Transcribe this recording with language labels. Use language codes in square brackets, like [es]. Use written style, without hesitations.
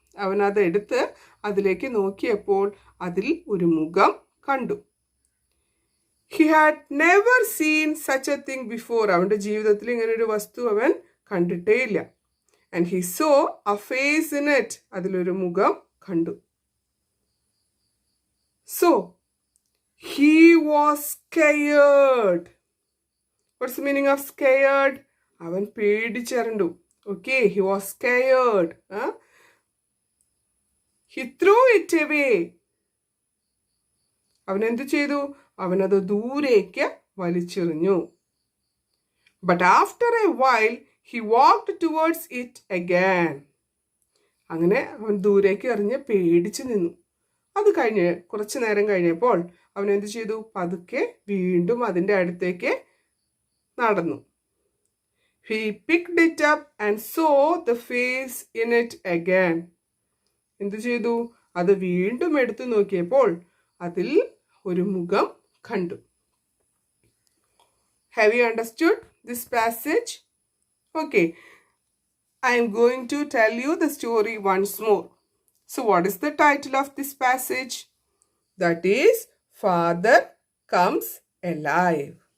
[ml] അവൻ അത് എടുത്ത് അതിലേക്ക് നോക്കിയപ്പോൾ അതിൽ ഒരു മുഖം കണ്ടു. [en] He had never seen such a thing before. [ml] അവൻ്റെ ജീവിതത്തിൽ ഇങ്ങനെ ഒരു വസ്തു അവൻ കണ്ടിട്ടേയില്ല. [en] And he saw a face in it. [ml] അതിലൊരു മുഖം കണ്ടു. [en] So, he was scared. What's the meaning of scared? [ml] അവൻ പേടിച്ചരണ്ടു. [en] Okay, he was scared. He threw it away. [ml] അവൻ എന്ത് ചെയ്തു? അവനത് ദൂരേക്ക് വലിച്ചെറിഞ്ഞു. [en] But after a while, he walked towards it again. [ml] അങ്ങനെ അവൻ ദൂരേക്ക് എറിഞ്ഞ് പേടിച്ചു നിന്നു. അത് കഴിഞ്ഞ് കുറച്ചു നേരം കഴിഞ്ഞപ്പോൾ അവൻ എന്ത് ചെയ്തു? പതുക്കെ വീണ്ടും അതിൻ്റെ അടുത്തേക്ക് നടന്നു. [en] He picked it up and saw the face in it again. [ml] എന്ത് ചെയ്തു? അത് വീണ്ടും എടുത്തു നോക്കിയപ്പോൾ അതിൽ ഒരു മുഖം കണ്ടു. [en] Have you understood this passage? Okay, I am going to tell you the story once more. So what is the title of this passage? That is Father Comes Alive.